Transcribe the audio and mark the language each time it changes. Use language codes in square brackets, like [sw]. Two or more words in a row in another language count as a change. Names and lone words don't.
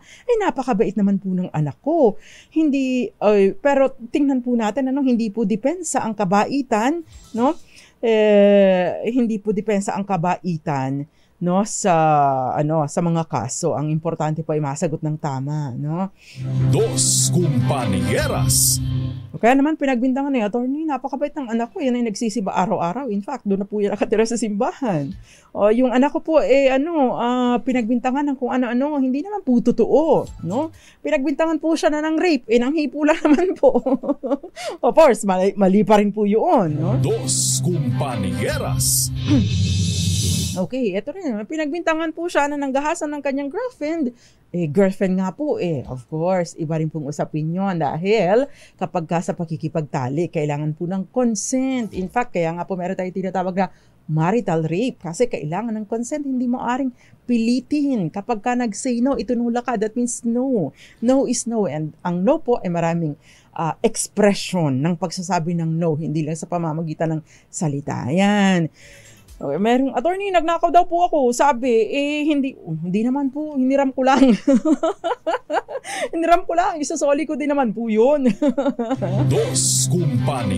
[tl] Napakabait naman po ng anak ko. Hindi, pero tingnan po natin, hindi po depensa ang kabaitan, no? Hindi po depensa ang kabaitan, no, sa mga kaso. Ang importante po ay masagot ng tama, no? Dos Compañeras. Kaya naman pinagbintangan attorney, napakabait ng anak ko. Yan ay nagsisiba araw-araw. [en] In fact, [tl] doon na po yan nakatira sa simbahan. Yung anak ko po, pinagbintangan ng kung ano-ano, hindi naman po totoo, no? Pinagbintangan po siya na ng rape. Nanghipo lang naman po. [en] Of course, [tl] mali pa rin po yun, no? Dos Compañeras. Okay, ito rin. Pinagbintangan po siya na nanggahasan ng kanyang girlfriend. Girlfriend nga po [en] Of course, [tl] iba rin pong usapin yun dahil kapag sa pakikipagtali, kailangan po ng consent. [en] In fact, [tl] kaya nga po meron tayong tinatawag na [en] marital rape [tl] kasi kailangan ng consent. Hindi mo aring pilitin. Kapag ka nag-say no, itunula ka. [en] That means no. No is no. [tl] And ang no po ay maraming expression ng pagsasabi ng no. Hindi lang sa pamamagitan ng salita. Ayan. Okay, merong attorney, nagnakaw daw po ako. Sabi, hindi naman po, hiniram ko lang. Hiniram ko lang, isasoli ko din naman po yun.